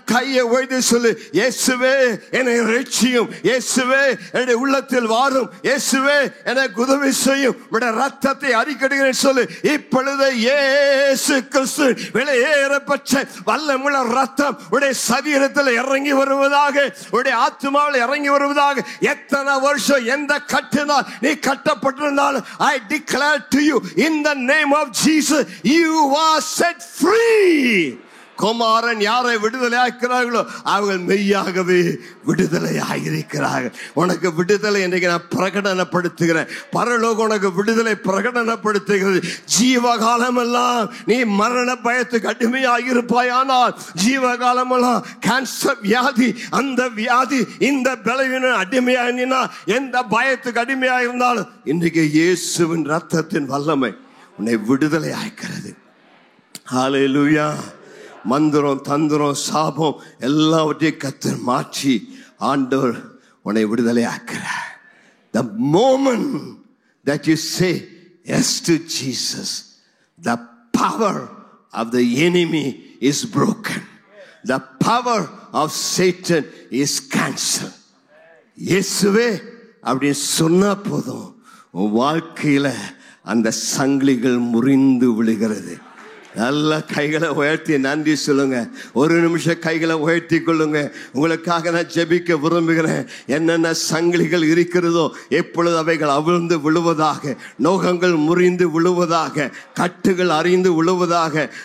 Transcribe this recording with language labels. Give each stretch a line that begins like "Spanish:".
Tamil: கையை உயர்த்தி சொல்லு, இயேசுவே என்னை ரட்சியும், இயேசுவே என்னுடைய உள்ளத்தில் வாரும், இயேசுவே எனக்கு உதவி செய்யும், உடைய ரத்தத்தை அறிக்கையிடுகிறேன் சொல்லு. இப்பொழுது இயேசு கிறிஸ்து வெளியேறப்பட்ட வல்லமுள்ள ரத்தம் உடைய சரீரத்தில் இறங்கி வருவதாக, உடைய ஆத்மாவில் இறங்கி வருவதாக. எத்தனை வருஷம் எந்த கட்டினால் நீ கட்டப்பட்டிருந்தாலும்
English: I declare to you in the name of Jesus, you are set free.
Tamil: குமாரன் யாரை விடுதலையாக்கிறார்களோ அவர்கள் மெய்யாகவே விடுதலையாயிருக்கிறார்கள். உனக்கு விடுதலை இன்றைக்கு நான் பிரகடனப்படுத்துகிறேன். பரலோகம் உனக்கு விடுதலை பிரகடனப்படுத்துகிறது. ஜீவகாலம் எல்லாம் நீ மரண பயத்துக்கு அடிமையாயிருப்பாயானால், ஜீவகாலமெல்லாம் கேன்சர் வியாதி, அந்த வியாதி, இந்த பலவீனம் அடிமையாயினா, எந்த பயத்துக்கு அடிமையாயிருந்தாலும் இன்றைக்கு இயேசுவின் ரத்தத்தின் வல்லமை உன்னை விடுதலை ஆக்கிறது. ஹல்லேலூயா. மந்திரம், தந்திரம், சாபம் எல்லாவற்றையும் கர்த்தர் மாற்றி ஆண்டவர் உன்னை விடுதலை ஆக்கிறார்.
English: The moment that you say yes to Jesus, the power of the enemy is broken. The power of Satan is cancelled.
Tamil: இயேசுவே அப்படின்னு சொன்னா போதும், உன் வாழ்க்கையில அந்த சங்கிலிகள் முறிந்து விழுகிறது. நல்ல கைகளை உயர்த்தி நன்றி சொல்லுங்க. ஒரு நிமிஷம் கைகளை உயர்த்தி கொள்ளுங்க. உங்களுக்காக நான் ஜெபிக்க விரும்புகிறேன். என்னென்ன சங்கிலிகள் இருக்கிறதோ எப்பொழுது அவைகள் அவிழ்ந்து விழுவதாக, நோகங்கள் முறிந்து விழுவதாக, கட்டுகள் அறிந்து விழுவதாக.